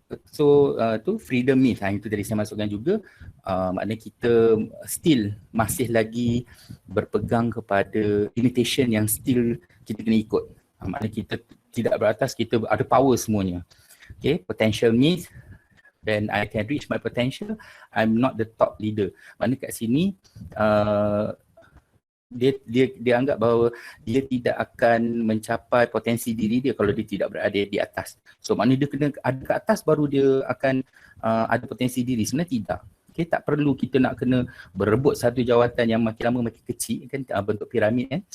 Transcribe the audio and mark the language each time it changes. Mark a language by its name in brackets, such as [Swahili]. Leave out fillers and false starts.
[Malay] So tu freedom myth, itu tadi saya masukkan juga. Maknanya kita still masih lagi berpegang kepada limitation yang still kita kena ikut. Maknanya kita tidak beratas, kita ada power semuanya. [English] Okay, potential me, then I can reach my potential, I'm not the top leader. [Malay] Maknanya kat sini dia anggap bahawa dia tidak akan mencapai potensi diri dia kalau dia tidak berada di atas. So maknanya dia kena ada ke atas baru dia akan ada potensi diri. Sebenarnya tidak. Okay, tak perlu kita nak kena berebut satu jawatan yang makin lama makin kecil kan, bentuk piramid kan.